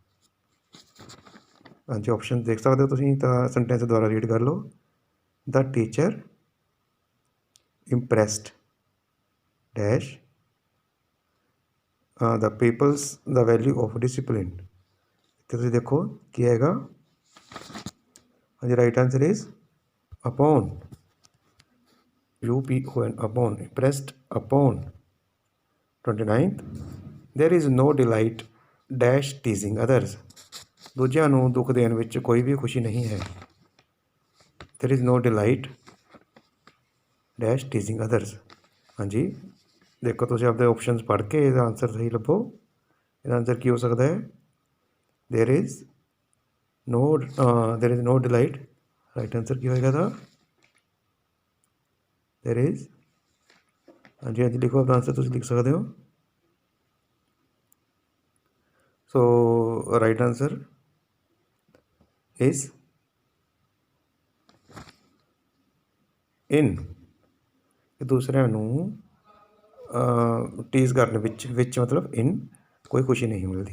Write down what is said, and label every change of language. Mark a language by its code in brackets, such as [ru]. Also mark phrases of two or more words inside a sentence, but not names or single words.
[pa] ਹਾਂਜੀ ਆਪਸ਼ਨ ਦੇਖ ਸਕਦੇ ਹੋ ਤੁਸੀਂ, ਤਾਂ ਸੈਂਟੈਂਸ ਦੁਆਰਾ ਰੀਡ ਕਰ ਲਓ। [en] the teacher impressed dash the peoples the value of discipline. [pa] ਇੱਥੇ ਤੁਸੀਂ ਦੇਖੋ ਕੀ ਆਏਗਾ, ਹਾਂਜੀ [en] right answer is upon, upon, upon, impressed upon. 29th, there is no delight dash teasing others। [pa] ਦੂਜਿਆਂ ਨੂੰ ਦੁੱਖ ਦੇਣ ਵਿੱਚ ਕੋਈ ਵੀ ਖੁਸ਼ੀ ਨਹੀਂ ਹੈ। [en] there is no delight dash teasing others। [pa] ਹਾਂਜੀ ਦੇਖੋ ਤੁਸੀਂ ਆਪਦੇ ਆਪਸ਼ਨਸ ਪੜ੍ਹ ਕੇ ਇਹਦਾ ਆਨਸਰ ਸਹੀ ਲੱਭੋ। ਇਹਦਾ ਆਨਸਰ ਕੀ ਹੋ ਸਕਦਾ ਹੈ, [en] there is no delight, right answer [pa] ਕੀ ਹੋਏਗਾ ਇਹਦਾ, [en] there is, [pa] ਹਾਂਜੀ ਹਾਂਜੀ ਲਿਖੋ ਆਪਣਾ ਆਨਸਰ ਤੁਸੀਂ ਲਿਖ ਸਕਦੇ ਹੋ। [en] so right answer is in, [pa] ਦੂਸਰਿਆਂ ਨੂੰ ਟੀਜ਼ ਕਰਨ ਵਿੱਚ ਮਤਲਬ ਇਨ ਕੋਈ ਖੁਸ਼ੀ ਨਹੀਂ ਮਿਲਦੀ।